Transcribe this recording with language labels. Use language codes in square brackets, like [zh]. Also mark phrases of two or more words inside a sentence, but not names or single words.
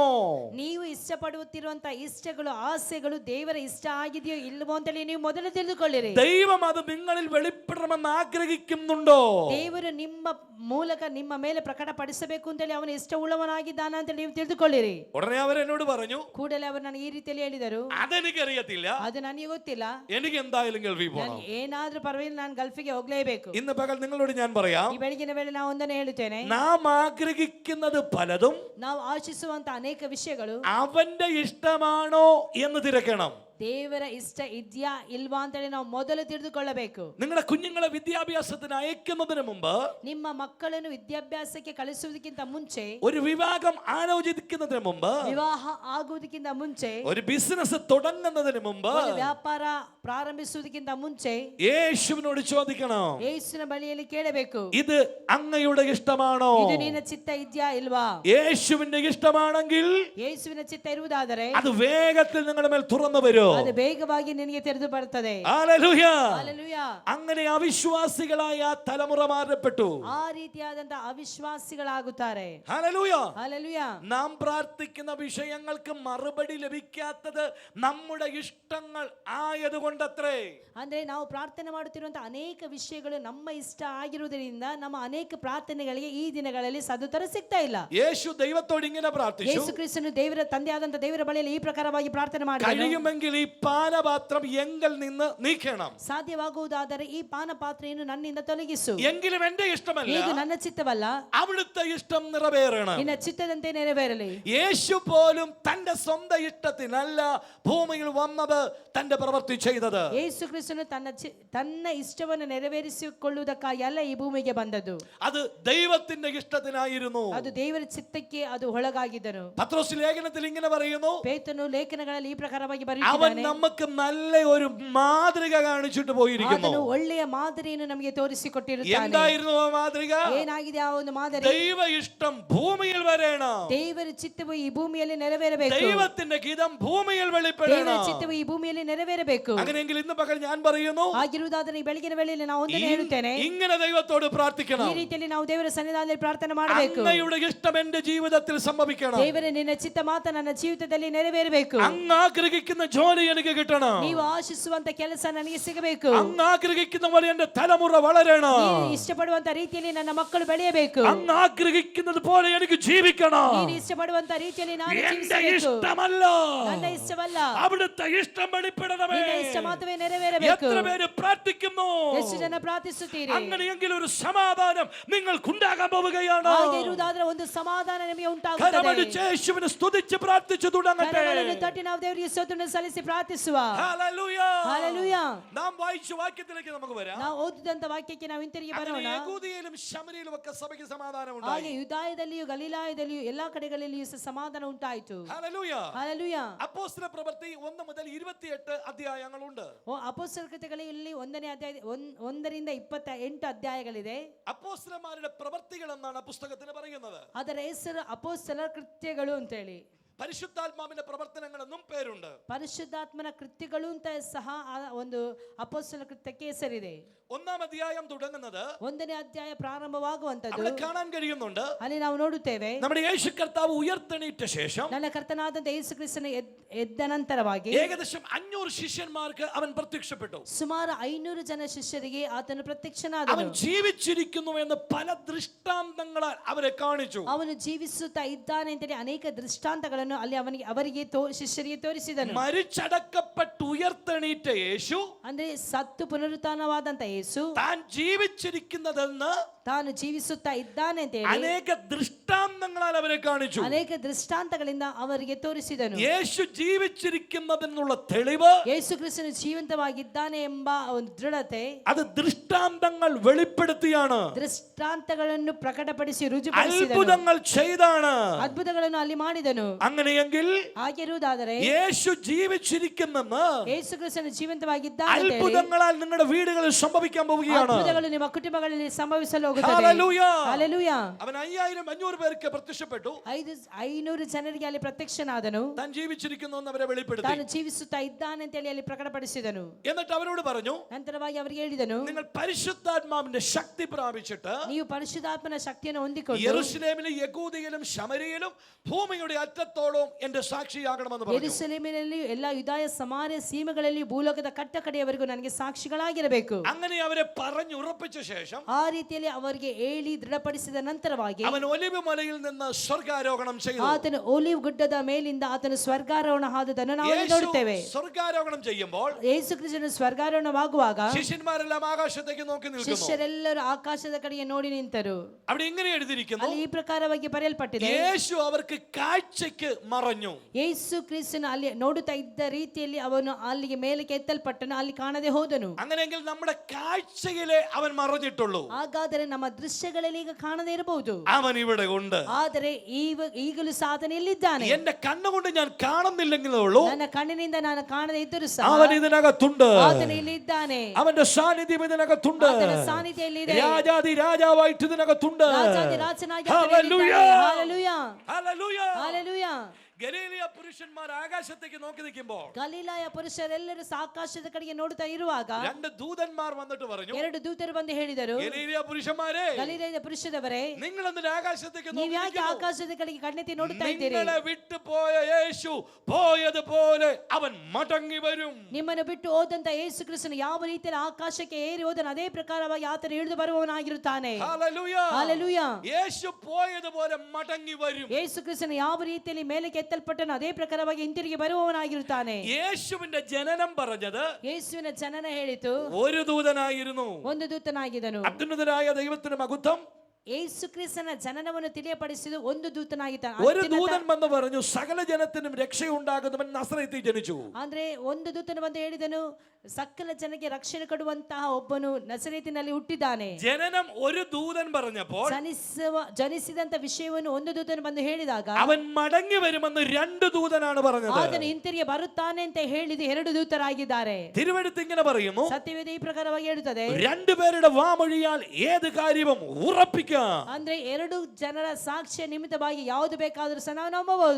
[kn] ನೀವು ಇಷ್ಟಪಡುತ್ತಿರುವಂತ ಇಷ್ಟಗಳು, ಆಸೆಗಳು ದೇವರ ಇಷ್ಟ ಆಗಿದೆಯೋ ಇಲ್ಲವೋ ಅಂತೇಳಿ ನೀವು ಮೊದಲು ತಿಳಿದುಕೊಳ್ಳಿರಿ. [ml] ദൈവം അത് നിങ്ങളിൽ വെളിപ്പെടണമെന്ന് ആഗ്രഹിക്കുന്നുണ്ടോ? [kn] ದೇವರು ನಿಮ್ಮ ಮೂಲಕ ನಿಮ್ಮ ಮೇಲೆ ಪ್ರಕಟಪಡಿಸಬೇಕು ಅಂತೇಳಿ ಅವನು ಇಷ್ಟವುಳ್ಳವನಾಗಿದ್ದಾನ ಅಂತ ನೀವು ತಿಳಿದುಕೊಳ್ಳಿರಿ. [ml] ഉടനെ അവർ എന്നോട് പറഞ്ഞു, [kn] ಕೂಡಲೇ ಅವರು ನನಗೆ ಈ ರೀತಿಯಲ್ಲಿ ಹೇಳಿದರು, [ml] അതെനിക്കറിയത്തില്ല, [kn] ಅದು ನನಗೆ ಗೊತ್ತಿಲ್ಲ, [ml] എനിക്ക് എന്തായാലും ഗൾഫിൽ പോകണം. [kn] ನಾನು ಏನಾದ್ರೂ ಪರವಾಗಿಲ್ಲ, ನಾನು ಗಲ್ಫಿಗೆ ಹೋಗ್ಲೇಬೇಕು. [ml] ഇന്ന് പകൽ നിങ്ങളോട് ഞാൻ പറയാം, [kn] ಈ ಬೆಳಗಿನ ವೇಳೆ ನಾವು ಒಂದನ್ನೇ ಹೇಳುತ್ತೇನೆ, [ml] നാം ആഗ്രഹിക്കുന്നത് പലതും [kn] ನಾವು ಆಶಿಸುವಂತ ಅನೇಕ ವಿಷಯಗಳು [ml] അവന്റെ ഇഷ്ടമാണോ എന്ന് തിരക്കണം. [kn] ದೇವರ ಇಷ್ಟ ಇದೆಯಾ ಇಲ್ವಾ ಅಂತೇಳಿ ನಾವು ಮೊದಲು ತಿಳಿದುಕೊಳ್ಳಬೇಕು. [ml] നിങ്ങളുടെ കുഞ്ഞുങ്ങളെ വിദ്യാഭ്യാസത്തിന് അയക്കുന്നതിന് മുമ്പ്, [kn] ನಿಮ್ಮ ಮಕ್ಕಳನ್ನು ವಿದ್ಯಾಭ್ಯಾಸಕ್ಕೆ ಕಳಿಸುವುದಕ್ಕಿಂತ ಮುಂಚೆ, [ml] ഒരു വിവാഹം ആലോചിക്കുന്നതിന് മുമ്പ്, [kn] ವಿವಾಹ ಆಗುವುದಕ್ಕಿಂತ ಮುಂಚೆ, [ml] ഒരു ബിസിനസ് തുടങ്ങുന്നതിന് മുമ്പ് [kn] ಒಂದು ವ್ಯಾಪಾರ ಪ್ರಾರಂಭಿಸುವುದಕ್ಕಿಂತ ಮುಂಚೆ [ml] യേശുവിനോട് ചോദിക്കണം, [kn] ಯೇಸುವಿನ ಬಳಿಯಲ್ಲಿ ಕೇಳಬೇಕು, [ml] ഇത് അങ്ങയുടെ ഇഷ്ടമാണോ? [kn] ಇದು ನಿನ್ನ ಚಿತ್ತ ಇದೆಯಾ ಇಲ್ವಾ? [ml] യേശുവിന്റെ ഇഷ്ടമാണെങ്കിൽ [kn] ಯೇಸುವಿನ ಚಿತ್ತ ಇರುವುದಾದರೆ [ml] അത് വേഗത്തിൽ നിങ്ങളുടെ മേൽ തുറന്നു വരും. വരുമല്ലോ. [kn] ಅದು ಬೇಗವಾಗಿ ನಿನಗೆ ತೆರೆದು ಬರುತ್ತದೆ. [ml] ഹല്ലേലൂയ. [kn] ಹಲ್ಲೆಲೂಯ. [ml] അങ്ങനെ അവിശ്വാസികളായ ആ തലമുറ മാറപ്പെട്ടു. [kn] ಆ ರೀತಿಯಾದಂತ ಅವಿಶ್ವಾಸಿಗಳಾಗುತ್ತಾರೆ. [ml] ഹല്ലേലൂയ. [kn] ಹಲ್ಲೆಲೂಯ. [ml] നാം പ്രാർത്ഥിക്കുന്ന വിഷയങ്ങൾക്ക് മറുപടി ലഭിക്കാത്തത് നമ്മുടെ ഇഷ്ടങ്ങൾ ആയതുകൊണ്ടത്രേ. [kn] ಅಂದ್ರೆ ನಾವು ಪ್ರಾರ್ಥನೆ ಮಾಡುತ್ತಿರುವಂತಹ ಅನೇಕ ವಿಷಯಗಳು ನಮ್ಮ ಇಷ್ಟ ಆಗಿರುವುದರಿಂದ ನಮ್ಮ ಅನೇಕ ಪ್ರಾರ್ಥನೆಗಳಿಗೆ ಈ ದಿನಗಳಲ್ಲಿ ಸದುತ್ತರ ಸಿಗ್ತಾ ಇಲ್ಲ. [ml] യേശു ദൈവത്തോട് ഇങ്ങനെ പ്രാർത്ഥിച്ചു. [kn] ಯೇಸು ಕ್ರಿಸ್ತನು ದೇವರ ತಂದೆಯಾದಂತ ದೇವರ ಬಳಿಯಲ್ಲಿ ಈ ಪ್ರಕಾರವಾಗಿ ಪ್ರಾರ್ಥನೆ ಮಾಡಿದನು. [ml] കഴിയുമെങ്കിൽ ഈ പാനപാത്രം എങ്കിൽ നിന്ന് നീക്കണം. [kn] ಸಾಧ್ಯವಾಗುವುದಾದರೆ ಈ ಪಾನ ಪಾತ್ರೆಯನ್ನು ನನ್ನಿಂದ ತೊಲಗಿಸು. [ml] എങ്കിലും എന്റെ ഇഷ്ടമല്ല, [kn] ಇದು ನನ್ನ ಚಿತ್ತವಲ್ಲ, [ml] അവിടുത്തെ ഇഷ്ടം നിറവേറണം. [kn] ನಿನ್ನ ಚಿತ್ತದಂತೆ ನೆರವೇರಲಿ. [ml] യേശു പോലും തന്റെ സ്വന്തം ഇഷ്ടത്തിനല്ല ഭൂമിയിൽ വന്നത്, തന്റെ പ്രവൃത്തി ചെയ്തത്. [kn] ಯೇಸು ಕ್ರಿಸ್ತನು ತನ್ನ ಇಷ್ಟವನ್ನು ನೆರವೇರಿಸಿಕೊಳ್ಳುವುದಕ್ಕಾಗಿ ಅಲ್ಲ ಈ ಭೂಮಿಗೆ ಬಂದದ್ದು. [ml] അത് ദൈവത്തിന്റെ ഇഷ്ടത്തിനായിരുന്നു. [kn] ಅದು ದೇವರ ಚಿತ್ತಕ್ಕೆ ಅದು ಒಳಗಾಗಿದ್ದನು. [ml] പത്രോസ് ലേഖനത്തിൽ ഇങ്ങനെ പറയുന്നു, [kn] ಪೇತ್ರನು ಲೇಖನಗಳಲ್ಲಿ ಈ ಪ್ರಕಾರವಾಗಿ [ml] അവൻ [kn] ಬರೆಯುತ್ತಾನೆ, [ml] നമുക്ക് നല്ല ഒരു മാതൃക കാണിച്ചിട്ട് പോയിരിക്കുന്നു. [kn] ಆತನು ಒಳ್ಳೆಯ ಮಾದರಿಯನ್ನು ನಮಗೆ ತೋರಿಸಿಕೊಟ್ಟಿರುತ್ತಾನೆ. [ml] എന്തായിരുന്നു ಆ മാതൃക? [kn] ಏನಾಗಿದೆ ಆ ಒಂದು ಮಾದರಿ? [ml] ദൈവ ഇഷ്ടം ഭൂമിയിൽ വരണം. [kn] ದೇವರ ಚಿತ್ತವು ಈ ಭೂಮಿಯಲ್ಲಿ ನೆರವೇರಬೇಕು. [ml] ദൈവത്തിന്റെ ഗീതം ഭൂമിയിൽ [kn] ದೇವರ [ml] വെളിപ്പെടണം. [kn] ಚಿತ್ತವು ಈ ಭೂಮಿಯಲ್ಲಿ ನೆರವೇರಬೇಕು. [ml] അങ്ങനെയെങ്കിൽ ഇന്ന് പകൽ ഞാൻ പറയുന്നു, [kn] ಆಗಿರುವುದಾದರೆ ಈ ಬೆಳಗಿನ ವೇಳೆಯಲ್ಲಿ ನಾವು ಒಂದನ್ನು ಹೇಳುತ್ತೇನೆ, [ml] ഇങ്ങനെ ദൈവത്തോട് പ്രാർത്ഥിക്കണം. [kn] ಈ ರೀತಿಯಲ್ಲಿ ನಾವು ದೇವರ ಸನ್ನಿಧಾನದಲ್ಲಿ ಪ್ರಾರ್ಥನೆ ಮಾಡಬೇಕು. [ml] അങ്ങയുടെ ഇഷ്ടം എന്റെ ജീവിതത്തിൽ സംഭവിക്കണം. [kn] ದೇವರೇ, ನಿನ್ನ ಚಿತ್ತ ಮಾತ್ರ ನನ್ನ ಜೀವಿತದಲ್ಲಿ ನೆರವೇರಬೇಕು. [ml] അങ്ങ് ആഗ്രഹിക്കുന്ന ജോലി എനിക്ക് കിട്ടണം. [kn] ನೀವು ಆಶಿಸುವಂತ ಕೆಲಸ ನನಗೆ ಸಿಗಬೇಕು. [ml] അങ്ങ് ആഗ്രഹിക്കുന്ന പോലെ എന്റെ തലമുറ വളരണം. [kn] ನೀನು ಇಷ್ಟಪಡುವಂತ ರೀತಿಯಲ್ಲಿ ನನ್ನ ಮಕ್ಕಳು ಬೆಳೆಯಬೇಕು. [ml] അങ്ങ് ആഗ്രഹിക്കുന്നത് പോലെ എനിക്ക് ജീവിക്കണം. [kn] ನೀನು ಇಷ್ಟಪಡುವಂತ ರೀತಿಯಲ್ಲಿ ನಾನು [ml] എന്റെ [kn] ಜೀವಿಸಬೇಕು. [ml] ഇഷ്ടമല്ല, [kn] ನನ್ನ ಇಷ್ಟವಲ್ಲ, [ml] അവിടുത്തെ ഇഷ്ടം വെളിപ്പെടണമേ. [kn] ನಿನ್ನ ಇಷ್ಟ ಮಾತ್ರವೇ ನೆರವೇರಬೇಕು. [ml] എത്ര പേര് പ്രാർത്ഥിക്കുന്നു? [kn] ಎಷ್ಟು ಜನ ಪ್ರಾರ್ಥಿಸುತ್ತೀರಿ? [ml] അങ്ങനെയെങ്കിൽ ഒരു സമാധാനം നിങ്ങൾക്കുണ്ടാകാൻ പോവുകയാണ്. [kn] ಹಾಗೆ ಇರುವುದಾದ್ರೆ ಒಂದು ಸಮಾಧಾನ ನಿಮಗೆ ಉಂಟಾಗುತ್ತದೆ. [ml] കരമടിച്ച് യേശുവിനെ സ്തുതിച്ച് പ്രാർത്ഥിച്ചു തുടങ്ങട്ടെ. [kn] ಕರಗಳನ್ನು ತಟ್ಟಿ ನಾವು ದೇವರಿಗೆ ಸ್ತೋತ್ರವನ್ನು ಸಲ್ಲಿಸಿ ಪ್ರಾರ್ಥಿಸುವ. [ml] ഹല്ലേലൂയ. [kn] ಹಲ್ಲೆಲೂಯ. [ml] നാം വായിച്ച വാക്യത്തിലേക്ക് നമുക്ക് വരാം. [kn] ನಾವು ಓದಿದಂತ ವಾಕ್ಯಕ್ಕೆ ನಾವು ಹಿಂತಿರುಗಿ ಬರೋಣ. [ml] യഹൂദിയയിലും ശമരിയിലും ഒക്കെ സഭയ്ക്ക് സമാധാനം [kn] ಹಾಗೆ [ml] ഉണ്ടായി. [kn] ಯುದಾಯದಲ್ಲಿಯೂ ಗಲಿಲಾಯದಲ್ಲಿಯೂ ಎಲ್ಲಾ ಕಡೆಗಳಲ್ಲಿಯೂ ಸಮಾಧಾನ ಉಂಟಾಯಿತು. [ml] ഹല്ലേലൂയ. [kn] ಹಲ್ಲೆಲೂಯ. [ml] അപ്പോസ്തല പ്രവൃത്തി 1 മുതൽ 28 അധ്യായങ്ങളുണ്ട്. [kn] ಅಪೊಸ್ತಲರ ಕೃತ್ಯಗಳಲ್ಲಿ 1ನೇ ಅಧ್ಯಾಯ 1ರಿಂದ 28 ಅಧ್ಯಾಯಗಳಿದೆ. [ml] അപ്പോസ്തലന്മാരുടെ പ്രവൃത്തികൾ എന്നാണ് പുസ്തകത്തിന് പറയുന്നത്. [kn] ಅದರ ಹೆಸರು ಅಪೊಸ್ತಲರ ಕೃತ್ಯಗಳು ಅಂತ ಹೇಳಿ. [ml] പരിശുദ്ധാത്മാവിന്റെ പ്രവർത്തനങ്ങളെന്നും പേരുണ്ട്. [kn] ಪರಿಶುದ್ಧಾತ್ಮನ ಕೃತ್ಯಗಳು ಅಂತ ಸಹ ಆ ಒಂದು ಅಪೊಸ್ತಲರ ಕೃತ್ಯಕ್ಕೆ ಹೆಸರಿದೆ. [ml] 1ാം അധ്യായം തുടങ്ങുന്നത് [kn] 1ನೇ ಅಧ್ಯಾಯ ಪ್ರಾರಂಭವಾಗುವಂತದ್ದು [ml] അവിടെ കാണാൻ കഴിയുന്നുണ്ട്. [kn] ಅಲ್ಲಿ ನಾವು ನೋಡುತ್ತೇವೆ, [ml] നമ്മുടെ യേശു കർത്താവ് ഉയർത്തെണീറ്റ ശേഷം [kn] ನನ್ನ ಕರ್ತನಾದಂತ ಯೇಸು ಕ್ರಿಸ್ತನ ಎದ್ದ ನಂತರವಾಗಿ [ml] ഏകദേശം 500 ശിഷ്യന്മാർക്ക് അവൻ പ്രത്യക്ഷപ്പെട്ടു. [kn] ಸುಮಾರು 500 ಜನ ಶಿಷ್ಯರಿಗೆ ಆತನು [ml] അവൻ [kn] ಪ್ರತ್ಯಕ್ಷನಾದನು. [ml] ജീവിച്ചിരിക്കുന്നു എന്ന് പല ദൃഷ്ടാന്തങ്ങളാൽ അവരെ കാണിച്ചു. [kn] ಅವನು ಜೀವಿಸುತ್ತಾ ಇದ್ದಾನೆ ಅಂತೇಳಿ ಅನೇಕ ದೃಷ್ಟಾಂತಗಳನ್ನು ಅಲ್ಲಿ ಅವರಿಗೆ ಶಿಷ್ಯರಿಗೆ ತೋರಿಸಿದನು. [ml] മരിച്ചടക്കപ്പെട്ട് ഉയർത്തെണീറ്റ യേശു, [kn] ಅಂದ್ರೆ ಸತ್ತು ಪುನರುತ್ಥಾನವಾದಂತ ಯೇಸು [ml] താൻ ജീവിച്ചിരിക്കുന്നതെന്ന് [kn] ತಾನು ಜೀವಿಸುತ್ತಾ ಇದ್ದಾನೆ ಅಂತ ಹೇಳಿ [ml] അനേക ദൃഷ്ടാന്തങ്ങളാൽ അവരെ കാണിച്ചു. [kn] ಅನೇಕ ದೃಷ್ಟಾಂತಗಳಿಂದ ಅವರಿಗೆ ತೋರಿಸಿದನು. [ml] യേശു ജീവിച്ചിരിക്കുന്നതെന്നുള്ള തെളിവ്, [kn] ಯೇಸು ಕ್ರಿಸ್ತನು ಜೀವಂತವಾಗಿದ್ದಾನೆ ಎಂಬ ಒಂದು ದೃಢತೆ, [ml] അത് ദൃഷ്ടാന്തങ്ങൾ വെളിപ്പെടുത്തിയാണ്. [kn] ದೃಷ್ಟಾಂತಗಳನ್ನು ಪ್ರಕಟಪಡಿಸಿ ರುಜುಪಡಿಸಿದನು. [ml] അത്ഭുതങ്ങൾ ചെയ്താണ്. [kn] ಅದ್ಭುತಗಳನ್ನು ಅಲ್ಲಿ ಮಾಡಿದನು. [ml] അങ്ങനെയെങ്കിൽ [kn] ಆಗಿರುವುದಾದರೆ [ml] യേശു ജീവിച്ചിരിക്കുന്നെന്ന് [kn] ಯೇಸು ಕ್ರಿಸ್ತನು ಜೀವಂತವಾಗಿದ್ದಾನೆ ಅಂತ ಹೇಳಿ [ml] അത്ഭുതങ്ങളാൽ നിങ്ങളുടെ വീടുകളിൽ സംഭവിക്കാൻ പോവുകയാണ്. [kn] ಅದ್ಭುತಗಳು ನಿಮ್ಮ ಕುಟುಂಬಗಳಲ್ಲಿ ಸಂಭವಿಸಲು ಹೋಗುತ್ತದೆ. [ml] ഹല്ലേലൂയ. [kn] ಹಲ್ಲೆಲೂಯ. [ml] അവൻ 5500 പേർക്ക് പ്രത്യക്ഷപ്പെട്ടു. [kn] 500 ಜನರಿಗೆ ಅಲ್ಲಿ ಪ್ರತ್ಯಕ್ಷನಾದನು. [ml] താൻ ജീവിച്ചിരിക്കുന്നു എന്ന് അവരെ വെളിപ്പെടുത്തി. [kn] ತಾನು ಜೀವಿಸುತ್ತಾ ಇದ್ದಾನೆ ಅಂತ ಹೇಳಿ ಅಲ್ಲಿ ಪ್ರಕಟಪಡಿಸಿದನು. [ml] എന്നിട്ട് അവരോട് പറഞ്ഞു, [kn] ನಂತರವಾಗಿ ಅವರಿಗೆ ಹೇಳಿದನು, [ml] നിങ്ങൾ പരിശുദ്ധാത്മാവിന്റെ ശക്തി പ്രാപിച്ചിട്ട് [kn] ನೀವು ಪರಿಶುದ್ಧಾತ್ಮನ ಶಕ್ತಿಯನ್ನು ಹೊಂದಿಕೊಂಡು [ml] യെരൂശലേമിലും യഹൂദിയയിലും ശമരിയയിലും ഭൂമിയുടെ അറ്റത്തോളം എന്റെ സാക്ഷിയാകണമെന്ന് പറഞ്ഞു. [kn] ಯೆರೂಸಲೇಮಿನಲ್ಲಿಯೂ ಎಲ್ಲಾ ಯುದಾಯ ಸಮಾರ್ಯ ಸೀಮೆಗಳಲ್ಲಿಯೂ ಭೂಲೋಕದ ಕಟ್ಟ ಕಡೆಯವರೆಗೂ ನನಗೆ ಸಾಕ್ಷಿಗಳಾಗಿರಬೇಕು. [ml] അങ്ങനെ അവരെ പറഞ്ഞുറപ്പിച്ച ശേഷം [kn] ಆ ರೀತಿಯಲ್ಲಿ ಅವರಿಗೆ ಹೇಳಿ ದೃಢಪಡಿಸಿದ ನಂತರವಾಗಿ [ml] അവൻ ഒലിവ് മലയിൽ നിന്ന് സ്വർഗാരോഹണം ചെയ്തു. [kn] ಆತನು ಒಲಿವ್ ಗುಡ್ಡದ ಮೇಲಿಂದ ಆತನು ಸ್ವರ್ಗಾರೋಹಣ ಆದದನ್ನು ನಾವು ಅಲ್ಲಿ ನೋಡುತ್ತೇವೆ. [ml] സ്വർഗാരോഹണം ചെയ്യുമ്പോൾ [kn] ಯೇಸು ಕ್ರಿಸ್ತನು ಸ್ವರ್ಗಾರೋಹಣವಾಗುವಾಗ [ml] ശിഷ്യന്മാരെല്ലാം ആകാശത്തേക്ക് നോക്കി നിൽക്കുന്നു. [kn] ಶಿಷ್ಯರೆಲ್ಲರೂ ಆಕಾಶದ ಕಡೆಗೆ ನೋಡಿ ನಿಂತರು. [ml] അവിടെ ഇങ്ങനെ എഴുതിയിരിക്കുന്നു, [kn] ಅಲ್ಲಿ ಈ ಪ್ರಕಾರವಾಗಿ ಬರೆಯಲ್ಪಟ್ಟಿದೆ, [ml] യേശു അവർക്ക് കാഴ്ചയ്ക്ക് മറഞ്ഞു. [kn] ಯೇಸು ಕ್ರಿಸ್ತನು ಅಲ್ಲಿ ನೋಡುತ್ತಾ ಇದ್ದ ರೀತಿಯಲ್ಲಿ ಅವನು ಅಲ್ಲಿಗೆ ಮೇಲಕ್ಕೆ ಎತ್ತಲ್ಪಟ್ಟನು, ಅಲ್ಲಿ ಕಾಣದೆ ಹೋದನು. [ml] അങ്ങനെയെങ്കിൽ നമ്മുടെ കാഴ്ചയിലെ അവൻ മറഞ്ഞിട്ടുള്ളൂ. [kn] ಹಾಗಾದರೆ ನಮ್ಮ ದೃಶ್ಯಗಳಲ್ಲಿ ಈಗ ಕಾಣದೇ ಇರಬಹುದು, [ml] അവൻ ഇവിടെ ഉണ്ട്. [kn] ಆದರೆ ಈಗಲೂ ಸಾಧನೆಯಲ್ಲಿದ್ದಾನೆ. [ml] എന്റെ കണ്ണുകൊണ്ട് ഞാൻ കാണുന്നില്ലെങ്കിലേ ഉള്ളൂ, [kn] ನನ್ನ ಕಣ್ಣಿನಿಂದ ನಾನು ಕಾಣದೇ ಇದ್ದರೂ ಸಹ [ml] അവൻ ഇതിനകത്തുണ്ട്. [kn] ಆತನು ಇಲ್ಲಿ ಇದ್ದಾನೆ. [ml] അവന്റെ സാന്നിധ്യം ഇതിനകത്തുണ്ട്. [kn] ಆತನ ಸಾನ್ನಿಧ್ಯ ಇಲ್ಲಿದೆ. [ml] രാജാതി രാജാവായിട്ട് ഇതിനകത്തുണ്ട്. [kn] ರಾಜಾದಿ ರಾಜನಾಗಿ ಆತನು [ml] ഹല്ലേലൂയ. [kn] ಇಲ್ಲಿದ್ದಾನೆ. ಹಲ್ಲೆಲೂಯ. [ml] ഹല്ലേലൂയ. [kn] ಹಲ್ಲೆಲೂಯ. [ml] ഗലീലിയ പുരുഷന്മാർ ആകാശത്തേക്ക് നോക്കി നിൽക്കുമ്പോൾ [kn] ಗಲಿಲಾಯ ಪುರುಷರೆಲ್ಲರೂ ಆಕಾಶದ ಕಡೆಗೆ ನೋಡ್ತಾ ಇರುವಾಗ [ml] രണ്ട് ദൂതന്മാർ വന്നിട്ട് പറഞ്ഞു, [kn] ಎರಡು ದೂತರು ಬಂದು ಹೇಳಿದರು, [ml] ഗലീലിയ പുരുഷന്മാരെ, [kn] ಗಲಿಲಾಯ ಪುರುಷರವರೇ, [ml] നിങ്ങൾ എന്തിനാ ആകാശത്തേക്ക് [kn] ನೀವು ಯಾಕೆ ಆಕಾಶದ ಕಡೆಗೆ ಕಣ್ಣೆತ್ತಿ ನೋಡ್ತಾ ಇದ್ದೀರಿ? [ml] നിങ്ങളെ വിട്ടു പോയ യേശു പോയതുപോലെ അവൻ മടങ്ങി വരും. [kn] ನಿಮ್ಮನ್ನು ಬಿಟ್ಟು ಹೋದಂತ ಯೇಸು ಕ್ರಿಸ್ತನು ಯಾವ ರೀತಿಯಲ್ಲಿ ಆಕಾಶಕ್ಕೆ ಏರಿ ಹೋದನು ಅದೇ ಪ್ರಕಾರವಾಗಿ ಆತನು ಇಳಿದು ಬರುವವನಾಗಿರುತ್ತಾನೆ. [ml] ഹല്ലേലൂയ. [kn] ಹಾಲೆಲೂಯಾ. [ml] യേശു പോയതുപോലെ മടങ്ങി വരും. [kn] ಯೇಸು ಕ್ರಿಸ್ತನು ಯಾವ ರೀತಿಯಲ್ಲಿ ಮೇಲಕ್ಕೆ ಎತ್ತಲ್ಪಟ್ಟನು ಅದೇ ಪ್ರಕಾರವಾಗಿ ಹಿಂತಿರುಗಿ ಬರುವವನಾಗಿರುತ್ತಾನೆ. [ml] യേശുവിന്റെ ജനനം പറഞ്ഞത് [kn] ಯೇಸುವಿನ ಜನನ ಹೇಳಿತು [ml] ഒരു ദൂതനായിരുന്നു. [kn] ಒಂದು ದೂತನಾಗಿದ್ದನು. [ml] അത്യുന്നതനായ ദൈവത്തിന് മഹത്വം. [kn] ಯೇಸು ಕ್ರಿಸ್ತನ ಜನನವನ್ನು ತಿಳಿಯಪಡಿಸಿದ ಒಂದು ದೂತನಾಗಿದ್ದಾನೆ. [ml] ഒരു ദൂതൻ വന്ന് പറഞ്ഞു, സകല ജനത്തിനും രക്ഷയുണ്ടാകുന്നവൻ നസറേത്തിൽ ജനിച്ചു. [kn] ಅಂದ್ರೆ ಒಂದು ದೂತನು ಬಂದು ಹೇಳಿದನು, ಸಕಲ ಜನಕ್ಕೆ ರಕ್ಷಣೆ ಕೊಡುವಂತಹ ಒಬ್ಬನು ನಜರೇತಿನಲ್ಲಿ ಹುಟ್ಟಿದ್ದಾನೆ. [ml] ജനനം ഒരു ദൂതൻ പറഞ്ഞപ്പോൾ [kn] ಜನಿಸಿದಂತ ವಿಷಯವನ್ನು ಒಂದು ದೂತನು ಬಂದು ಹೇಳಿದಾಗ [ml] അവൻ മടങ്ങി വരുമെന്ന് രണ്ട് ദൂതനാണ് പറഞ്ഞത്. [kn] ಆತನು ಹಿಂತಿರುಗಿ ಬರುತ್ತಾನೆ ಅಂತ ಹೇಳಿದ ಎರಡು ದೂತರಾಗಿದ್ದಾರೆ. [ml] തിരുവെഴുത്ത് ഇങ്ങനെ പറയുന്നു, [kn] ಸತ್ಯವೇದ ಈ ಪ್ರಕಾರವಾಗಿ ಹೇಳುತ್ತದೆ, [ml] രണ്ടുപേരുടെ വാമൊഴിയാൽ ഏത് കാര്യവും ഉറപ്പിക്കാം. [kn] ಅಂದ್ರೆ ಎರಡು ಜನರ ಸಾಕ್ಷ್ಯ ನಿಮಿತ್ತವಾಗಿ ಯಾವುದು ಬೇಕಾದರೂ ಸಹ ನಾವು ನಂಬಬಹುದು.